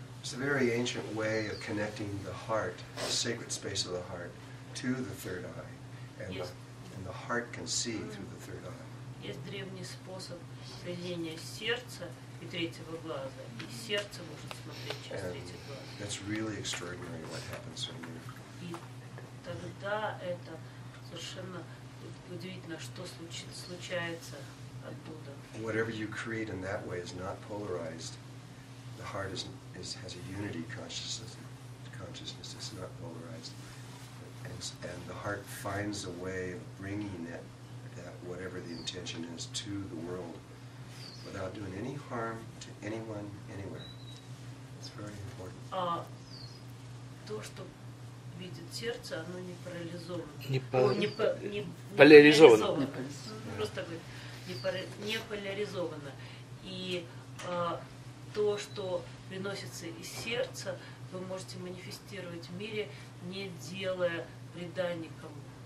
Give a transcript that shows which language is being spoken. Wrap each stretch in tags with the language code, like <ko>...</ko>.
<en>It's a very ancient way of connecting the heart, the sacred space of the heart, to the third eye. And, Yes. and the heart can see through the third eye.</en> <ru>Есть древний способ соединения сердца и третьего глаза, и сердце может смотреть через</ru> <en>And</en> <ru>третий глаз.</ru> <en>that's really extraordinary what happens when you...</en> <ru>И тогда это совершенно удивительно, что случается оттуда.</ru> <en>Whatever you create in that way is not polarized. The heart has a unity consciousness. It's not polarized. And the heart finds a way of bringing that whatever the intention is to the world without doing any harm to anyone, anywhere. It's very important.</en> <ru>То, что видит сердце, оно не парализовано. Не поляризовано. поляризовано. Просто говорит, не поляризовано. И то, что приносится из сердца, вы можете манифестировать в мире, не делая вреда никому.</ru>